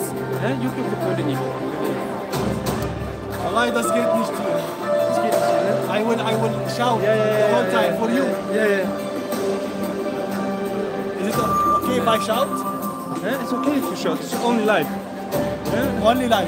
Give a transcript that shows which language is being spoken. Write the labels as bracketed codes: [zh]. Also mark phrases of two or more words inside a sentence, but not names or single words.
[tr] He? Yok yok yok öyle değil. Allah, [de] das geht nicht. Das geht nicht, ne? [en] I will shout Yeah, all time for you. Yeah. Is it okay if I shout? He? It's okay if you shout. It's only live. Only live.